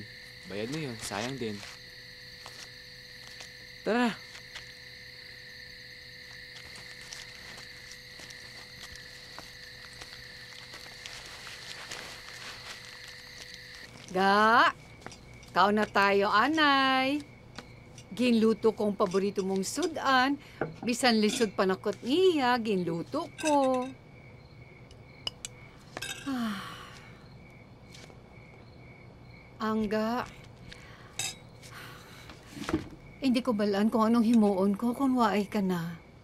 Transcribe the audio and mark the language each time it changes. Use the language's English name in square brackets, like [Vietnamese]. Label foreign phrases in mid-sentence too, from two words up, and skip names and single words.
[Filipino] Bayad mo yun, sayang din. Tara na. [Hiligaynon] Ga, kaon na tayo, anay. Ginluto kong paborito mong sudan. Bisan lisod panakot niya, ginluto ko. Angga, hindi ko balaan kung anong himuon ko kung waay ka na.